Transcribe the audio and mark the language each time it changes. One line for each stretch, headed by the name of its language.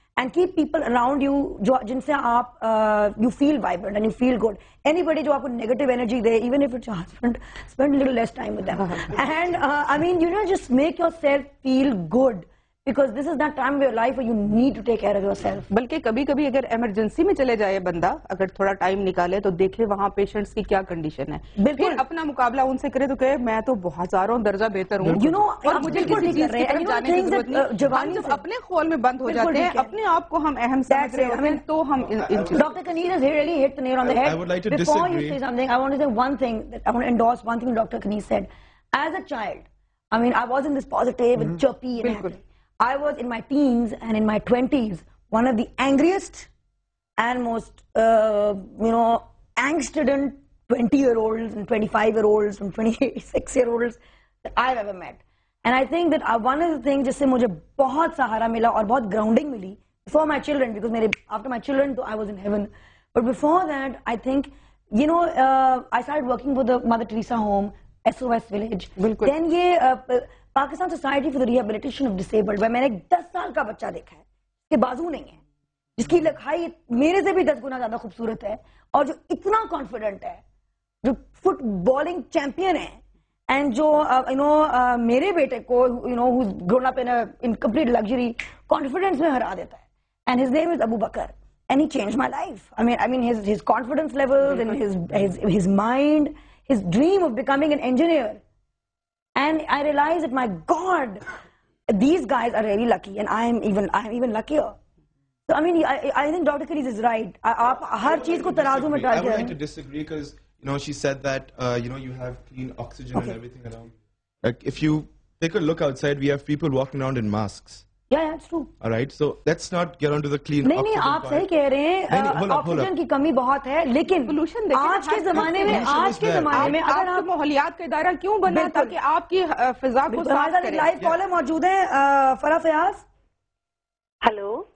English: And keep people around you
Urdu: jinse aap
English: you feel vibrant and you feel good. Anybody
Urdu: jo aapko
English: negative energy de, even if it's your husband, spend a little less time with them. And just make yourself feel good, because this is that time of your life where you need to take care of yourself.
Urdu: بلکہ کبھی کبھی اگر emergency میں چلے جائے بندہ, اگر تھوڑا ٹائم نکالے تو دیکھے وہاں پیشنٹس کی کیا کنڈیشن ہے, پھر اپنا مقابلہ ان سے کرے تو کہے میں تو ہزاروں درجہ بہتر ہوں, اور مجھے کسی چیز کی طرف جانے کی ضرورت نہیں. ہم جب اپنے خول میں بند ہو جاتے ہیں, اپنے آپ کو ہم اہم سمجھ رہے ہوتے ہیں, تو ہم
English: Dr. Kaneez has really hit the nail on the head. I would like to Before disagree. you say something, I want to say one thing, that I want to endorse one thing Dr. Kaneez said. As a child, I wasn't this positive and chirpy and happy. I was in my teens and in my 20s one of the angriest and most angst-ridden 20-year-olds and 25-year-olds and 26-year-olds that I've ever met. And I think that one of the things
Urdu: جس سے مجھے بہت سہارا ملا اور بہت
English: grounding ملی before my children, because after my children I was in heaven, but before that I think I started working for the Mother Teresa Home, SOS Village.
Urdu: Then یہ Pakistan society for rehabilitation of disabled, میں نے ایک 10 سال کا بچہ دیکھا ہے جس کے بازو نہیں ہے, جس کی لکھائی میرے سے بھی 10 گنا زیادہ خوبصورت ہے, اور جو اتنا کانفیڈنٹ ہے, جو فٹ بالنگ چیمپئن ہے, اینڈ جو میرے بیٹے کو
English: grown up in complete luxury confidence
Urdu: میں ہرا دیتا ہے.
English: And his name is Abu Bakr, and he change my life. I mean his confidence levels and his mind, his dream of becoming an engineer. And I realized that, my God, these guys are really lucky, and I am even luckier. So I think Dr. Kaneez is right.
Urdu: آپ ہر چیز کو ترازو میں ڈال کے.
English: I would like to disagree because she said that you have clean oxygen and everything around. Like if you take a look outside, we have people walking around in masks. Yeah, it's true. All right, so let's not get onto the clean oxygen.
Urdu: نہیں آپ صحیح کہہ رہے ہیں, oxygen کی کمی بہت ہے, لیکن پولوشن آج کے زمانے میں اگر آپ ماحولیات کا ادارہ کیوں بنا تاکہ آپ کی فضا کو صاف کرے. لائیو کالر موجود ہیں, فرح فیاض. ہلو